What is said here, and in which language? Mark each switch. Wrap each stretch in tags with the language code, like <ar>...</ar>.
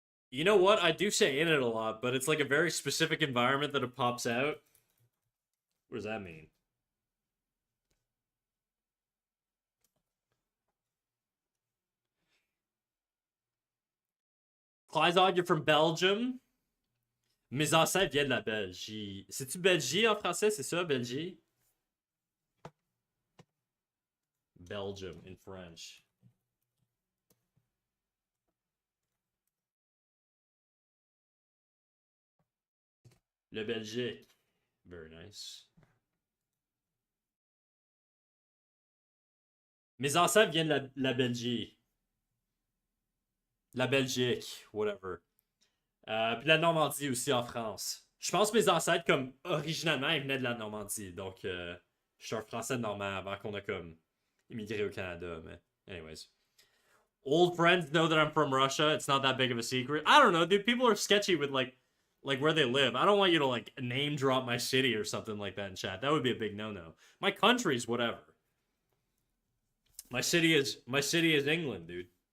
<en>You know what? I do say in it a lot, but it's like a very specific environment that it pops out. What does that mean? Clysod, you're from Belgium.</en> <fr>Mes ancêtres viennent de la Belgique. C'est-tu Belgique en français? C'est ça, Belgique?</fr> <en>Belgium in French.</en> <fr>Le Belgique.</fr> <en>Very nice.</en> <fr>Mes ancêtres viennent de la Belgique. La Belgique, whatever. Puis la Normandie aussi en France. Je pense que mes ancêtres, comme originalement, ils venaient de la Normandie. Donc, je suis un français normand avant qu'on a comme immigré au Canada. Mais, anyways.</fr> <en>Old friends know that I'm from Russia. It's not that big of a secret. I don't know, dude. People are sketchy with like where they live. I don't want you to like name drop my city or something like that in chat. That would be a big no-no. My country's whatever. My city is England, dude.</en>